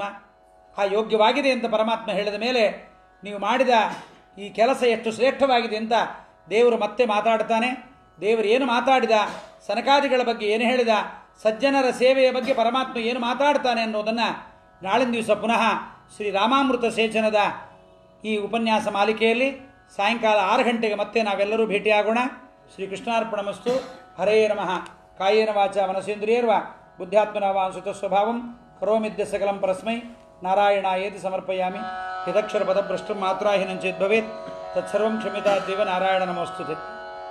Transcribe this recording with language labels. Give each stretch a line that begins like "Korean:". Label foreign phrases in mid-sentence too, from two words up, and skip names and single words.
Kannada: ಆ ಯೋಗ್ಯವಾಗಿದೆ ಅಂತ ಪರಮಾತ್ಮ ಹೇಳಿದ ಮೇಲೆ ನೀವು ಮಾಡಿದ ಈ ಕೆಲಸ ಎಷ್ಟು ಶ್ರೇಷ್ಠವಾಗಿದೆ ಅಂತ ದೇವರು ಮತ್ತೆ ಮಾತಾಡ್ತಾನೆ. ದೇವರು ಏನು ಮಾತಾಡಿದ, ಸನಕಾದಿಗಳ ಬಗ್ಗೆ ಏನು ಹೇಳಿದ, ಸಜ್ಜನರ ಸೇವೆಯ ಬಗ್ಗೆ ಪರಮಾತ್ಮ ಏನು ಮಾತಾಡ್ತಾನೆ ಅನ್ನೋದನ್ನು ನಾಳಿನ ದಿವಸ ಪುನಃ ಶ್ರೀ ರಾಮಾಮೃತ ಸೇಚನದ ಈ ಉಪನ್ಯಾಸ ಮಾಲಿಕೆಯಲ್ಲಿ ಸಾಯಂಕಾಲ 6 ಗಂಟೆಗೆ ಮತ್ತೆ ನಾವೆಲ್ಲರೂ ಭೇಟಿಯಾಗೋಣ.
Sanskrit: ಶ್ರೀ ಕೃಷ್ಣಾರ್ಪಣಮಸ್ತು. ಹರೇ ನಮಃ. ಕಾಯೇನ ವಾಚ ಮನಸೇಂದ್ರಿಯರ್ವ ಬುದ್ಧ್ಯಾತ್ಮನ ವಾ ಸುತಸ್ವಭಾವಂ ಕರೋಮಿದ್ಯ ಸಕಲಂ ಪರಸ್ಮೈ ನಾರಾಯಣಾಯೇತಿ ಸಮರ್ಪಯಾಮಿ. ಯದಕ್ಷರ ಪದಭ್ರಷ್ಟಂ ಮಾತ್ರಾಹೀನಂ ಚೇದ್ ಭವೇತ್ ತತ್ಸರ್ವಂ ಕ್ಷಮ್ಯತಾದ್ದೇವ. ನಾರಾಯಣ ನಮೋಸ್ತುತೆ.